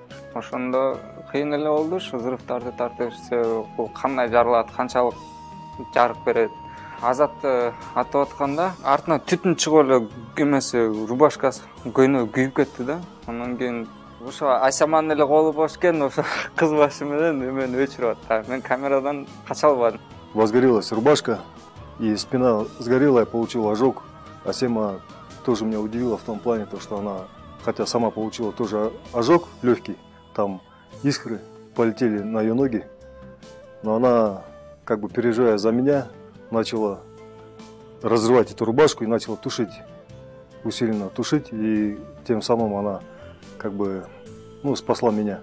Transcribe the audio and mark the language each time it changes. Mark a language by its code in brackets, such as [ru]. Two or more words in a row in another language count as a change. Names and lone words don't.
[ky] Ошондо кыйын эле болду, ушу взрывдарды тартып берсе, бул кандай жарылат, канчалык жарык берет. Азатты атып атканда артынан түтүн чыгып эле эмеси рубашкасы көйнөгү күйүп кетти да. Андан кийин ошо Асяман эле колу бош экен, ошо кыз башы менен мени өчүрүп атты. Мен камерадан кача албадым. [ru] Возгорелась рубашка, и спина сгорела, я получил ожог. Асема тоже меня удивила в том плане, что она, хотя сама получила тоже ожог легкий, там искры полетели на ее ноги, но она, как бы переживая за меня, начала разрывать эту рубашку и начала тушить, усиленно тушить, и тем самым она, как бы, спасла меня.